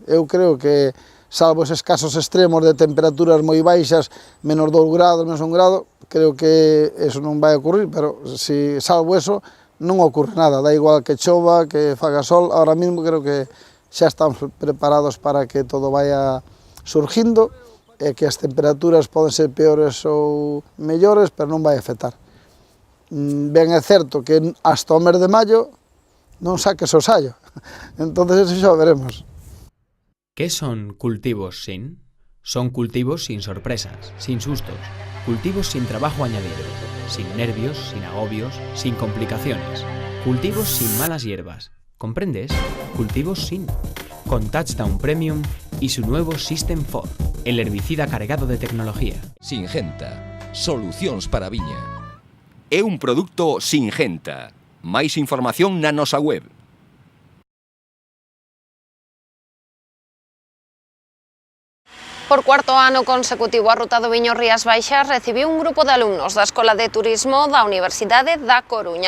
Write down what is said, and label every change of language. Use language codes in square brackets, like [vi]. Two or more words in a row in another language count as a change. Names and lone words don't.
[gl] Eu creo que, salvo eses casos extremos de temperaturas moi baixas, menos 2 grados, menos 1 grado, creo que eso non vai ocurrir, pero se salvo eso, non ocorre nada, dá igual que chova, que faga sol, ahora mesmo creo que xa estamos preparados para que todo vaya surgindo, é que as temperaturas poden ser peores ou mellores, pero non vai afectar. Ben é certo que hasta o mes de maio non saques o sallo, entonces eso xa veremos. [es] ¿Qué son cultivos sin? Son cultivos sin sorpresas, sin sustos, cultivos sin trabajo añadido, sin nervios, sin agobios, sin complicaciones, cultivos sin malas hierbas. ¿Comprendes? Cultivos sin. Con Touchdown Premium y su nuevo System 4, el herbicida cargado de tecnología. Singenta. [gl] Solucións para a viña. É un produto Singenta. Máis información na nosa web. Por cuarto ano consecutivo, a Ruta do Viño Rías Baixas recibiu un grupo de alumnos da Escola de Turismo da Universidade da Coruña.